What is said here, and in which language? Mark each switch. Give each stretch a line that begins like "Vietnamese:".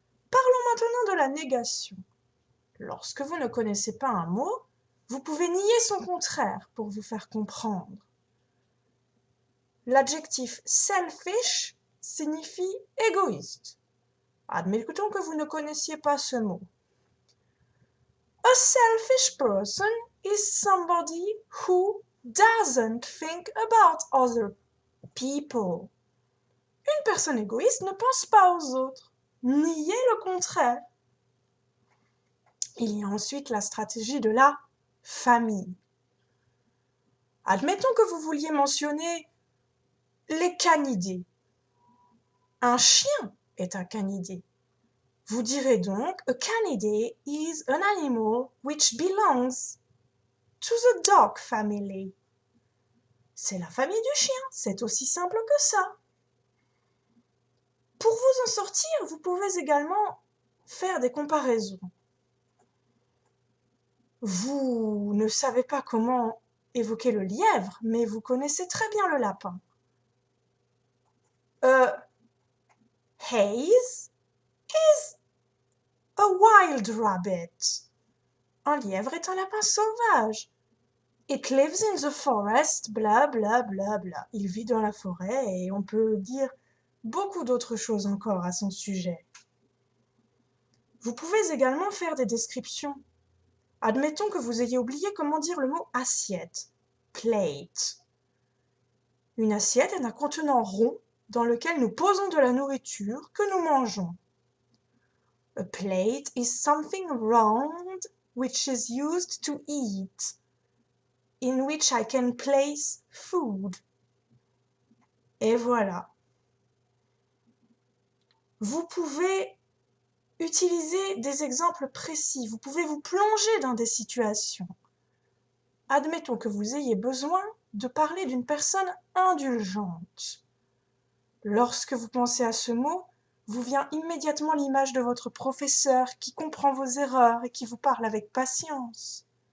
French: Parlons maintenant de la négation. Lorsque vous ne connaissez pas un mot, vous pouvez nier son contraire pour vous faire comprendre. L'adjectif selfish signifie égoïste. Admettons que vous ne connaissiez pas ce mot.
English: A selfish person is somebody who doesn't think about other people.
French: Une personne égoïste ne pense pas aux autres. Niez le contraire. Il y a ensuite la stratégie de la famille. Admettons que vous vouliez mentionner les canidés. Un chien est un canidé. Vous direz donc
English: A canidé is an animal which belongs to the dog family.
French: C'est la famille du chien, c'est aussi simple que ça. Pour vous en sortir, vous pouvez également faire des comparaisons. Vous ne savez pas comment évoquer le lièvre, mais vous connaissez très bien le lapin.
English: Haze is a wild rabbit.
French: Un lièvre est un lapin sauvage.
English: It lives in the forest, bla bla
French: bla bla. Il vit dans la forêt et on peut dire beaucoup d'autres choses encore à son sujet. Vous pouvez également faire des descriptions. Admettons que vous ayez oublié comment dire le mot assiette, plate. Une assiette est un contenant rond dans lequel nous posons de la nourriture que nous mangeons.
English: A plate is something round which is used to eat, in which I can place food.
French: Et voilà. Vous pouvez utiliser des exemples précis, vous pouvez vous plonger dans des situations. Admettons que vous ayez besoin de parler d'une personne indulgente. Lorsque vous pensez à ce mot, vous vient immédiatement l'image de votre professeur qui comprend vos erreurs et qui vous parle avec patience.